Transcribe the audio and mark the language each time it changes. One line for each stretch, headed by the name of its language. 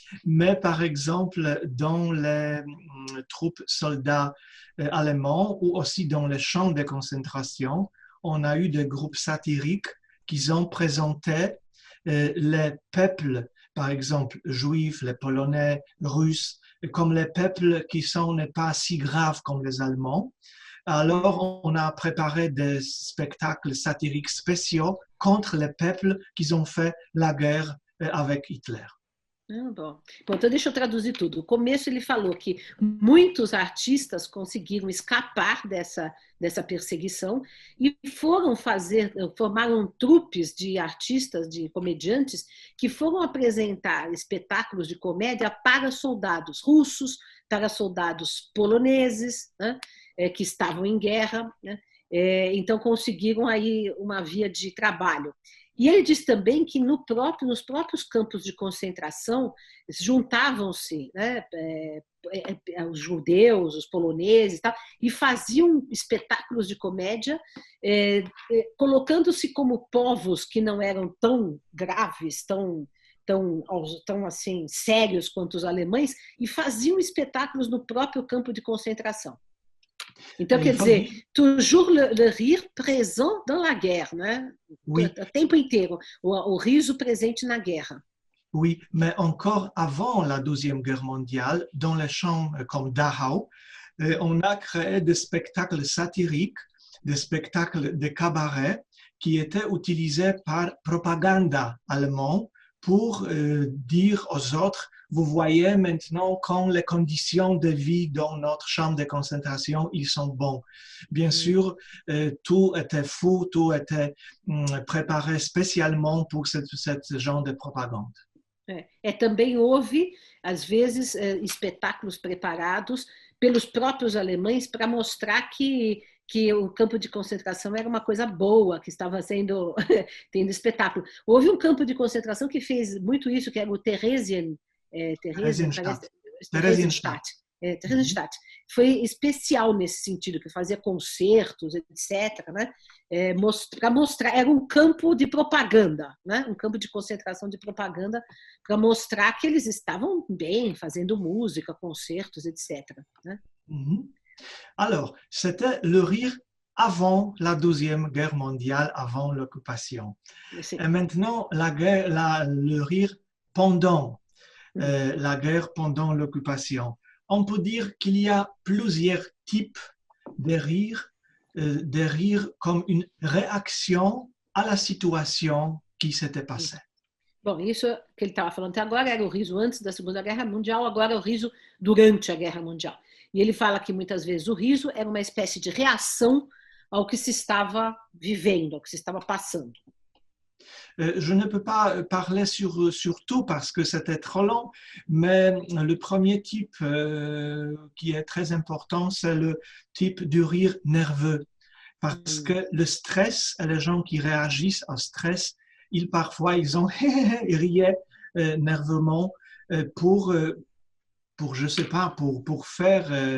French: Mais par exemple, dans les troupes soldats allemands ou aussi dans les champs de concentration, on a eu des groupes satiriques qui ont présenté les peuples, par exemple juifs, les polonais, russes, comme les peuples qui sont pas si graves comme les Allemands. Alors, on a préparé des spectacles satiriques spéciaux contre les peuples qui ont fait la guerre avec Hitler.
Portuguese: Ah, bom. Bom, então deixa eu traduzir tudo. No começo ele falou que muitos artistas conseguiram escapar dessa perseguição e formaram trupes de artistas, de comediantes, que foram apresentar espetáculos de comédia para soldados russos, para soldados poloneses, né, que estavam em guerra, né, então conseguiram aí uma via de trabalho. E ele diz também que nos próprios campos de concentração juntavam-se, né, os judeus, os poloneses, e faziam espetáculos de comédia, colocando-se como povos que não eram tão graves, tão assim sérios quanto os alemães, e faziam espetáculos no próprio campo de concentração. Então, quer dizer,
French: toujours le rire présent dans la guerre,
Portuguese: né?
French: Oui.
Portuguese: O tempo inteiro, o riso presente na guerra.
French: Oui, mais encore avant la Deuxième Guerre mondiale, dans les champs comme Dachau, on a créé des spectacles satiriques, des spectacles de cabaret qui étaient utilisés par propagande allemande pour dire aux autres: vous voyez maintenant quand les conditions de vie dans notre chambre de concentration, ils sont bons. Bien sûr, tout était fou, tout était préparé spécialement pour ce genre de propagande.
Portuguese: Também houve, às vezes, espetáculos preparados pelos próprios alemães para mostrar que o campo de concentração era uma coisa boa, que estava tendo espetáculo. Houve um campo de concentração que fez muito isso, que era o Theresienstadt. Foi especial nesse sentido, que fazia concertos, etc., né? Para mostrar, era um campo de propaganda, né? Um campo de concentração de propaganda para mostrar que eles estavam bem, fazendo música, concertos, etc., né?
French: Alors, c'était le rire avant la Deuxième Guerre mondiale, avant l'occupation. Et maintenant, le rire pendant la guerre, pendant l'occupation. On peut dire qu'il y a plusieurs types de rire comme une réaction à la situation qui s'était passée.
Portuguese: Bom, isso que ele estava falando até agora era o riso antes da Segunda Guerra Mundial, agora é o riso durante a Guerra Mundial. E ele fala que muitas vezes o riso era uma espécie de reação ao que se estava vivendo, ao que se estava passando.
French: Je ne peux pas parler sur tout parce que c'était trop long, mais le premier type qui est très important, c'est le type du rire nerveux. Parce que le stress, et les gens qui réagissent au stress, parfois ils riaient nerveusement pour je sais pas, pour faire,